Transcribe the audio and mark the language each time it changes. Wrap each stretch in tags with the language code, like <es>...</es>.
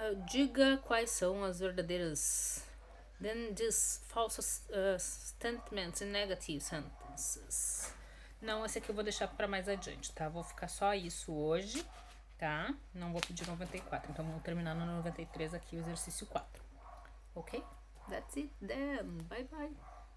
<pt>Diga quais são as verdadeiras.</pt> <en>Then these false statements and negative sentences.</en> <pt>Não, esse aqui eu vou deixar para mais adiante, tá? Vou ficar só isso hoje, tá? Não vou pedir 94, então vamos terminar no 93 aqui o exercício 4. Ok?</pt> <en>That's it then. Bye bye.</en>